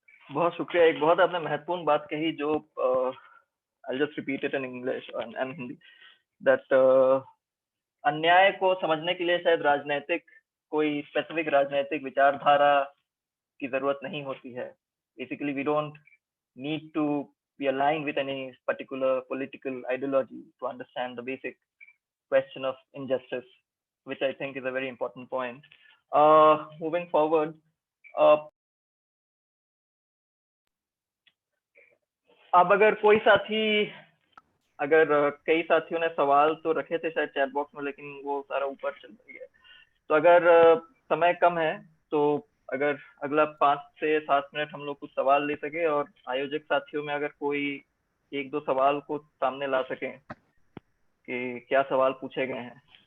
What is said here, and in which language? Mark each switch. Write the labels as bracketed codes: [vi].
[hi] बहुत शुक्रिया। एक बहुत आपने महत्वपूर्ण बात कही जो [en] I'll just repeat it in English and Hindi, [hi] that अन्याय को समझने के लिए शायद राजनीतिक कोई स्पेसिफिक राजनीतिक विचारधारा की जरूरत नहीं होती है। [en] Basically, we don't need to be aligned with any particular political ideology to understand the basic question of injustice, which I think is a very important point. Moving forward, [hi] अब अगर कोई साथी, अगर कई साथियों ने सवाल तो रखे थे शायद चैट बॉक्स में, लेकिन वो सारा ऊपर चल रही है, तो अगर समय कम है तो अगर अगला 5 से 7 मिनट हम लोग कुछ सवाल ले सके और आयोजक साथियों में अगर कोई 1-2 सवाल को सामने ला सकें कि क्या सवाल पूछे गए हैं।